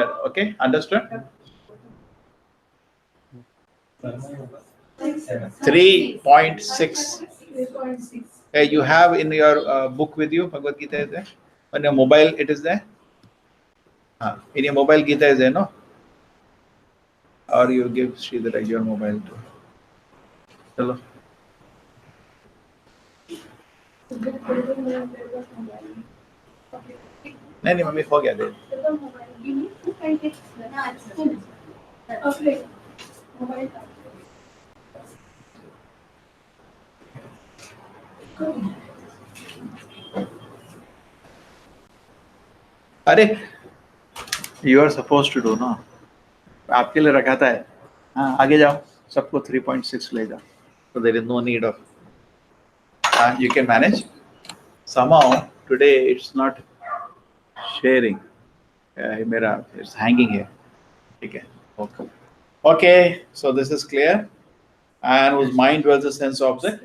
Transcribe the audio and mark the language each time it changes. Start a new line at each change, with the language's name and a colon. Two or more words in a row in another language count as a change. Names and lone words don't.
English: Okay, understood? 3.6. You have in your book with you, Bhagavad Gita is there? On your mobile, it is there? In your mobile, Gita is there, no? Or you give Sridhar your mobile too. Hello.
Hindi: नहीं मम्मी हो गया दे. अरे
English: you are supposed to do
Hindi: ना, आपके लिए रखा था. हाँ आगे जाओ, सबको 3.6 ले जाओ.
English: So there is no need of. You can manage. Somehow today it's not sharing. It's hanging here. Okay. Okay. So this is clear. And whose mind dwells a sense object.